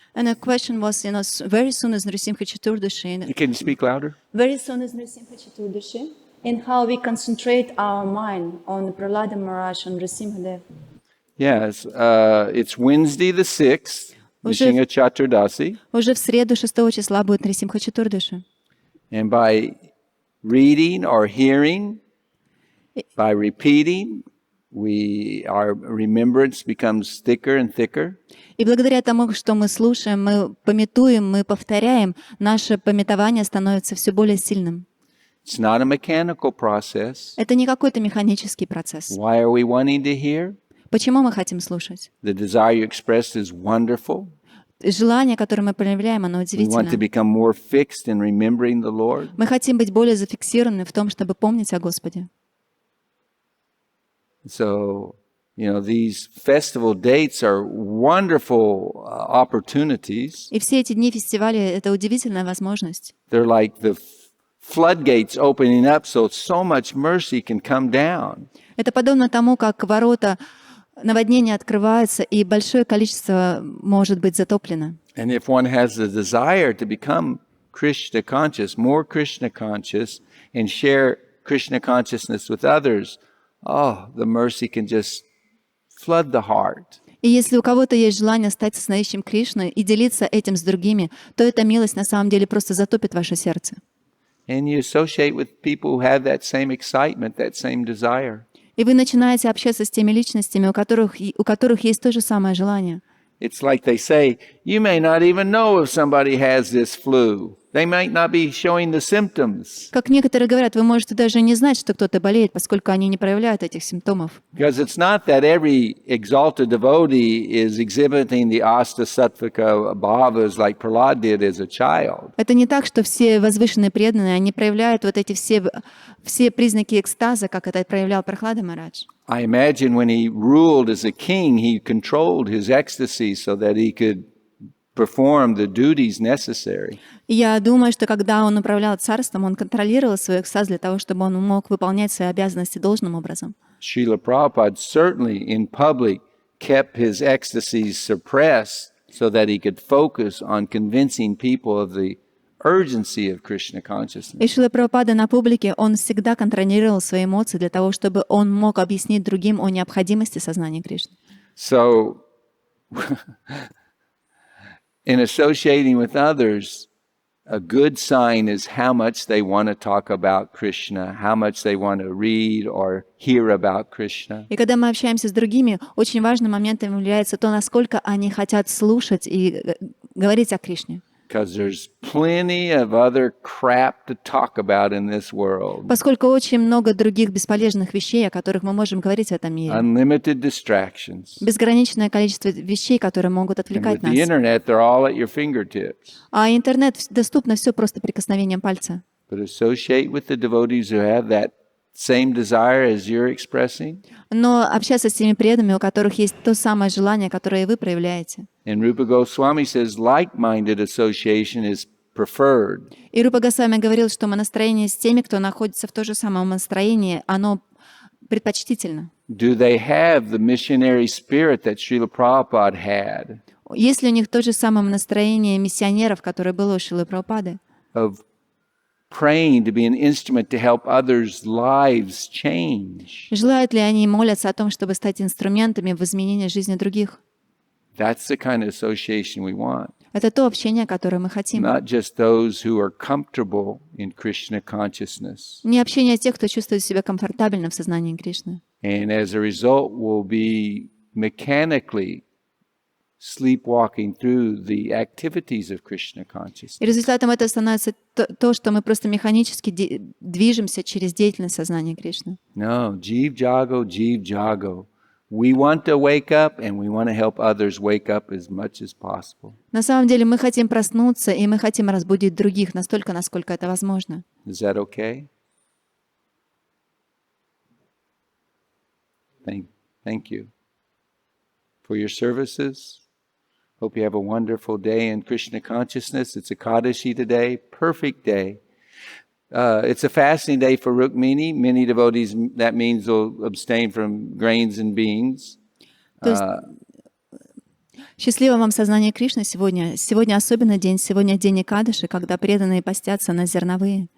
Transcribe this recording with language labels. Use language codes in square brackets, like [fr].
[en] And the question was, very soon is Narasimha Chaturdashi. You can speak louder? Very soon is Narasimha Chaturdashi. And how we concentrate our mind on Prahlada Maharaj and Narasimhadev. Yes, it's Wednesday the 6th, Narasimha Chaturdashi. [ru] Уже в среду 6 числа будет Нарисимха Чатурдаши. [en] And by reading or hearing, by repeating, our remembrance becomes thicker and thicker. [ru] И благодаря тому, что мы слушаем, мы памятуем, мы повторяем, наше памятование становится все более сильным. [en] It's not a mechanical process. [ru] Это не какой-то механический процесс. [en] Why are we wanting to hear? [ru] Почему мы хотим слушать? [en] The desire you expressed is wonderful. [ru] Желание, которое мы проявляем, оно [en] We want to [ru] удивительно. [en] become more fixed in remembering the Lord. [ru] Мы хотим быть более зафиксированы в том, чтобы помнить о Господе. [en] So, these festival dates are wonderful opportunities. [ru] И все эти дни фестиваля — это удивительная возможность. [en] They're like the floodgates opening up so much mercy can come down. [ru] Это подобно тому, как ворота наводнения открываются, и большое количество может быть затоплено. [en] And if one has the desire to become Krishna conscious, more Krishna conscious, and share Krishna consciousness with others, the mercy can just flood the heart. [ru] И если у кого-то есть желание стать сознающим Кришной и делиться этим с другими, то эта милость на самом деле просто затопит ваше сердце. [en] And you associate with people who have that same excitement, that same desire. [ru] И вы начинаете общаться с теми личностями, у которых есть то же самое желание. [en] It's like they say, you may not even know if somebody has this flu. They might not be showing the symptoms. [ru] Как некоторые говорят, вы можете даже не знать, что кто-то болеет, поскольку они не проявляют этих симптомов. [en] Because it's not that every exalted devotee is exhibiting the asta sattvika bhavas like Prahlad did as a child. [ru] Это не так, что все возвышенные преданные, они проявляют вот эти все признаки экстаза, как это проявлял Прохлада Махарадж. [en] I imagine when he ruled as a king, he controlled his ecstasy so that he could perform the duties necessary. [ru] И я думаю, что когда он управлял царством, он контролировал свой экстаз для того, чтобы он мог выполнять свои обязанности должным образом. [en] Srila Prabhupada certainly in public kept his ecstasies suppressed so that he could focus on convincing people of the urgency of Krishna consciousness. [ru] И Шрила Прабхупада на публике, он всегда контролировал свои эмоции для того, чтобы он мог объяснить другим о необходимости сознания Кришны. [en] So, in associating with others, a good sign is how much they want to talk about Krishna, how much they want to read or hear about Krishna. [ru] И когда мы общаемся с другими, очень важным моментом является то, насколько они хотят слушать и говорить о Кришне. [en] Because there's plenty of other crap to talk about in this world. [ru] Поскольку очень много других бесполезных вещей, о которых мы можем говорить в этом мире. [en] Unlimited distractions. [ru] Безграничное количество вещей, которые могут [en] And [ru] отвлекать [en] with the [ru] нас. [en] internet, they're all at your fingertips. [ru] А интернет доступно все просто прикосновением пальца. [en] But associate with the devotees who have that same desire as you're expressing. [ru] Но общаться с теми преданными, у которых есть то самое желание, которое и вы проявляете. [en] And Rupa Goswami says like-minded association is preferred. [ru] И Рупа Госвами говорил, что настроение с теми, кто находится в том же самом настроении, оно предпочтительно. [en] Do they have the missionary spirit that Srila Prabhupada had? [ru] Есть ли у них то же самое настроение миссионеров, которое было у Шрилы Прабхупады? [en] Of praying to be an instrument to help others' lives change. [ru] Желают ли они молятся о том, чтобы стать инструментами в изменении жизни других? [en] That's the kind of association we want. [ru] Это то общение, которое мы хотим. [en] Not just those who are comfortable in Krishna consciousness. [ru] Не общение тех, кто чувствует себя комфортабельно в сознании Кришны. [en] And as a result, will be mechanically sleepwalking through the activities of Krishna consciousness. [ru] И результатом этого становится то, что мы просто механически движемся через деятельность сознания Кришны. [en] No, Jeev Jago, Jeev Jago. We want to wake up and we want to help others wake up as much as possible. [ru] На самом деле мы хотим проснуться, и мы хотим разбудить других настолько, насколько это возможно. [en] Is that okay? Thank you for your services. Hope you have a wonderful day in Krishna consciousness. It's Ekadashi today, perfect day. It's a fasting day for Rukmini. Many devotees, that means will abstain from grains and beans. [ru] Счастливо вам сознание Кришны сегодня. Сегодня особенный день. Сегодня день Экадаши, когда преданные постятся на зерновые.